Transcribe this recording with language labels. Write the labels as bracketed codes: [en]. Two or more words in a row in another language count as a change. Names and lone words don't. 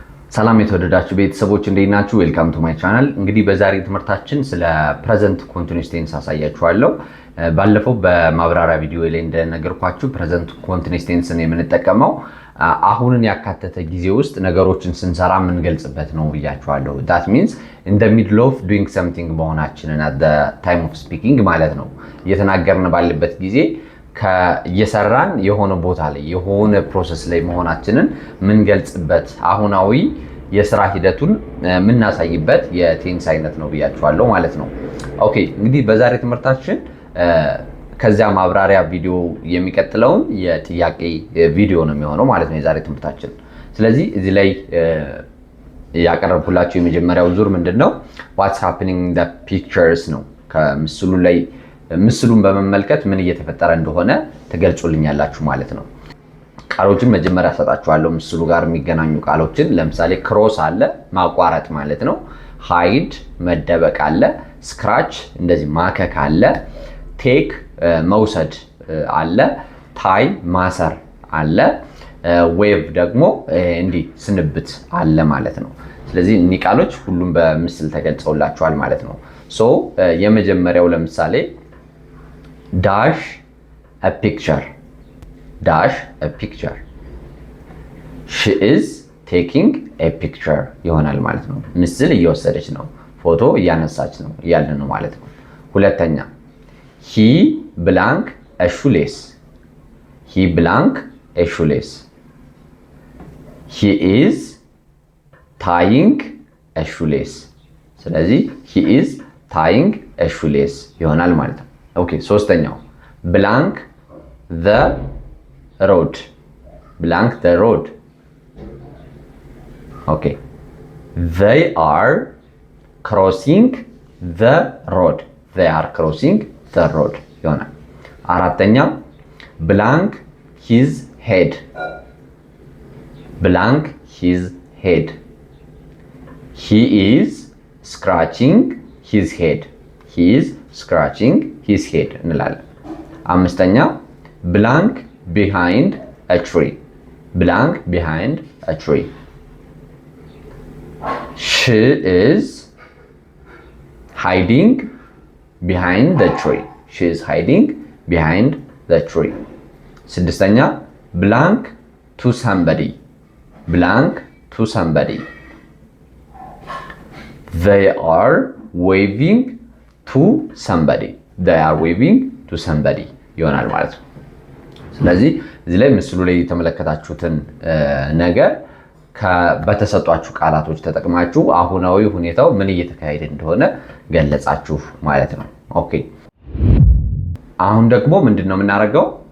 [am] ሰላም የተወደዳችሁ ቤተሰቦች እንዴት ናችሁ? [en] Welcome to my channel። [am] እንግዲህ በዛሬ ትምህርታችን ስለ [en] present continuous tense [am] አሳያችኋለሁ። ባለፈው በማብራሪያ ቪዲዮ ላይ እንደነገርኳችሁ [en] present continuous [am] ቴንስን የምንጠቀመው አሁንን ያካተተ ጊዜ ውስጥ ነገሮችን ስንሰራ የምንገልጽበት ነው ብያችኋለሁ። [en] that means in the middle of doing something [am] መሆናችንን [en] at the time of speaking [am] ማለት ነው። እየተናገርን ባለበት ጊዜ እየሰራን የሆነ ቦታ ላይ የሆነ ፕሮሰስ ላይ መሆናችንን ምንገልጽበት አሁናዊ የስራ ሂደቱን ምናሳይበት የቴንስ አይነት ነው ብያችኋለሁ ማለት ነው። ኦኬ እንግዲህ በዛሬ ትምህርታችን ከዚያ ማብራሪያ ቪዲዮ የሚቀጥለውን የጥያቄ ቪዲዮ ነው የሚሆነው ማለት ነው የዛሬ ትምህርታችን። ስለዚህ እዚህ ላይ ያቀረብኩላችሁ የመጀመሪያው ዙር ምንድነው [en] what's happening in the pictures [am] ነው። ከምስሉ ላይ ምስሉን በመመልከት ምን እየተፈጠረ እንደሆነ ተገልጾልኛላችሁ ማለት ነው። ቃሎችን መጀመሪያ ሰጣችኋለሁ ምስሉ ጋር የሚገናኙ ቃሎችን። ለምሳሌ ክሮስ አለ ማቋረጥ ማለት ነው። ሃይድ መደበቅ አለ። ስክራች እንደዚህ ማከክ አለ። ቴክ መውሰድ አለ። ታይ ማሰር አለ። ዌቭ ደግሞ እንዲህ ስንብት አለ ማለት ነው። ስለዚህ እኒህ ቃሎች ሁሉም በምስል ተገልጸውላችኋል ማለት ነው። ሶ የመጀመሪያው ለምሳሌ [en] dash a picture. Dash a picture. She is taking a picture [am] ይሆናል ማለት ነው። ምስል እየወሰደች ነው፣ ፎቶ እያነሳች ነው እያልን ነው ማለት ነው። ሁለተኛ [en] he blank a shoelace. He blank a shoelace. He is tying a shoelace. ስለዚህ he is tying a shoelace [am] ይሆናል ማለት ነው። ኦኬ ሶስተኛው [en] blank the road. Blank the road. Okay. They are crossing the road. They are crossing the road [am] ይሆናል። አራተኛው [en] blank his head. Blank his head. He is scratching his head. He is scratching his head [am] እንላለን። አምስተኛው [en] blank behind a tree. Blank behind a tree. She is hiding behind the tree. She is hiding behind the tree. ስድስተኛ blank to somebody. Blank to somebody. They are waving to somebody. They are waving to somebody [am] ይሆናል ማለት ነው። ስለዚህ እዚህ ላይ ምስሉ ላይ የተመለከታችሁትን ነገር በተሰጧችሁ ቃላቶች ተጠቅማችሁ አሁናዊ ሁኔታው ምን እየተካሄደ እንደሆነ ገለጻችሁ ማለት ነው። ኦኬ አሁን ደግሞ ምንድነው የምናደርገው?